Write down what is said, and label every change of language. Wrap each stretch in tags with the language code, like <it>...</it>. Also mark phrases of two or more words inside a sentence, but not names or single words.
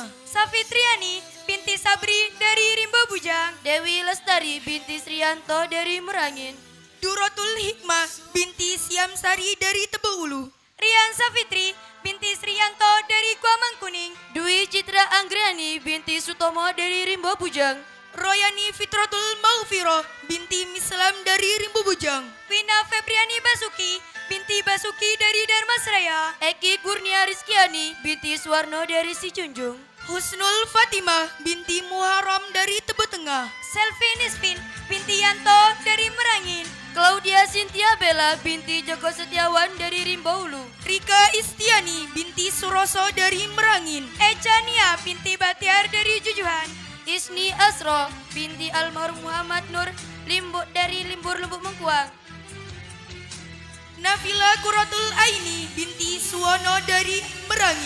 <id>Safitriani binti Sabri dari Rimbo Bujang. Dewi Lestari binti Srianto dari Merangin. Durotul Hikmah binti Siamsari dari Tebu Ulu. Rian Safitri binti Srianto dari Gua Mangkuning. Dwi Citra Anggriani binti Sutomo dari Rimbo Bujang. Royani Fitratul Maufiro binti Mislam dari Rimbo Bujang. Wina Febriani Basuki binti Basuki dari Darmasraya. Eki Kurnia Rizkiani binti Suwarno dari Sijunjung. Husnul Fatimah binti Muharram dari Tebu Tengah. Selvi Nisfin binti Yanto dari Merangin. Claudia Cynthia Bella binti Joko Setiawan dari Rimbo Hulu. Rika Istiani binti Suroso dari Merangin. Echa Nia binti Batiar dari Jujuhan. Isni Asro binti almarhum Muhammad Nur Limbuk dari Limbur Lubuk Mengkuang. Nafila Quratul Aini binti Suwono dari Merangin.</id>